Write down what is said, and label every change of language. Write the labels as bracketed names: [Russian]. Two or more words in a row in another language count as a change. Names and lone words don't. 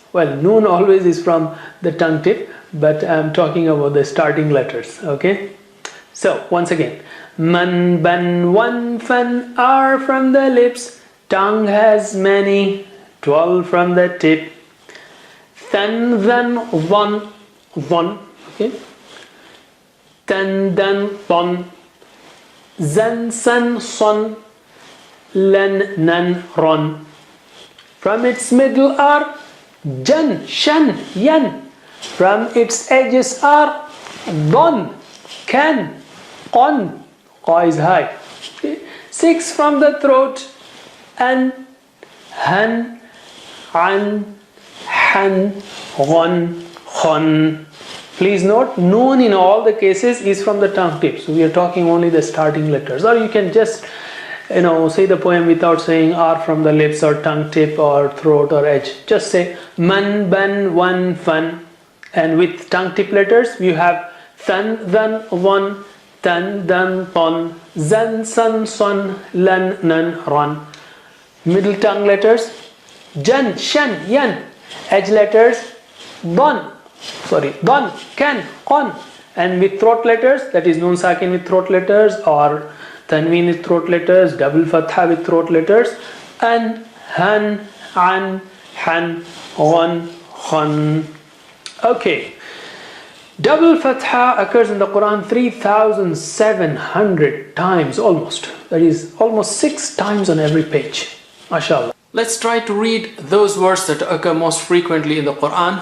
[English] Well, noon always is from the tongue tip, but I'm talking about the starting letters. Okay, so once again, man, ban, one, fan are from the lips. Tongue has many, 12 from the tip. Than, one. Okay, tan, dan, ton. Zan, san, son. Len, nan, ron. From its middle are jan, shan, yan. From its edges are Don, can, qon, qa is high. 6 from the throat, an, han, an, han, gon, khon. Please note, noon in all the cases is from the tongue tip. So we are talking only the starting letters. Or you can just, say the poem without saying R from the lips or tongue tip or throat or edge. Just say man, ban, wan, fan. And with tongue tip letters, you have than, than, one, tan, dan, ton, zan, san, son, lan, nan, ran. Middle tongue letters, jan, shan, yan. Edge letters, don, can, qon. And with throat letters, that is [Arabic] nun sakin [English] with throat letters or tanween with throat letters, double fatha with throat letters, an, han, an, han, gon, khon. Okay. Double fatha occurs in the Quran 3,700 times almost. That is almost 6 times on every page. MashaAllah. Let's try to read those words that occur most frequently in the Quran.